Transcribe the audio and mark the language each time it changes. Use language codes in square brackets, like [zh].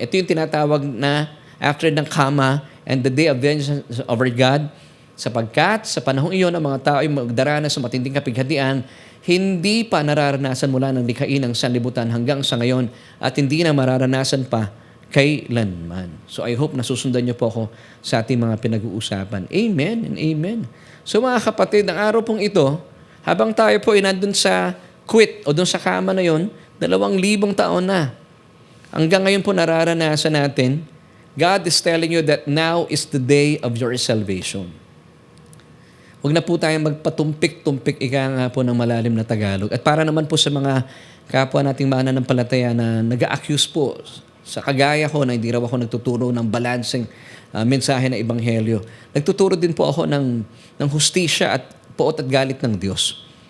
[tl] Ito yung tinatawag na after ng comma [en] and the day of vengeance of our God, [tl] sapagkat sa panahong iyon ang mga tao ay magdaranas sa matinding kapighatian, hindi pa nararanasan mula ng likhain ng sanlibutan hanggang sa ngayon at hindi na mararanasan pa kailanman. So [en] I hope [tl] nasusundan niyo po ako sa ating mga pinag-uusapan. Amen and amen. So mga kapatid, ang araw pong ito, habang tayo po ay nandun sa quit o dun sa kama na yon, 2,000 taon na. Hanggang ngayon po nararanasan natin, [en] God is telling you that now is the day of your salvation. [tl] Huwag na po tayong magpatumpik-tumpik, ika nga po ng malalim na Tagalog. At para naman po sa mga kapwa nating mananampalataya na nag-a-accuse po sa kagaya ko na hindi raw ako nagtuturo ng balancing mensahe ng Ebanghelyo. Nagtuturo din po ako ng hustisya at puot at galit ng Diyos.